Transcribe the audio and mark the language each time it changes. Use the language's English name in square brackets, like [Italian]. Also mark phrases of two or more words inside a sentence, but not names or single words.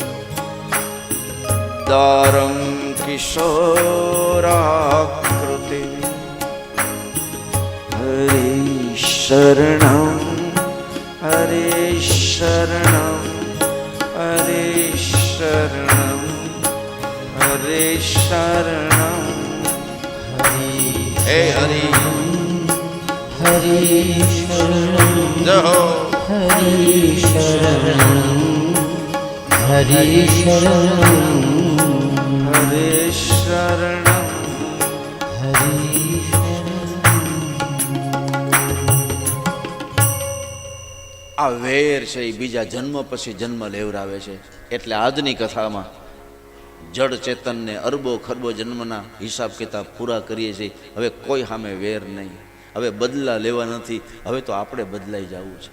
[Sanskrit] दारं किशोराकृति हरे शरणं हरे शरणं हरे शरणं हरे शरणं हे हरि हरे शरणं जहो हरे शरणं हरे शरणं हरे शरणं हरे [Gujarati] આ વેર છે એ બીજા જન્મ પછી જન્મ લેવરાવે છે. એટલે આજની કથામાં જડ ચેતનને અરબો ખરબો જન્મના હિસાબ કિતાબ પૂરા કરીએ છીએ. હવે કોઈ સામે વેર નહીં, હવે બદલા લેવા નથી, હવે તો આપણે બદલાઈ જવું છે.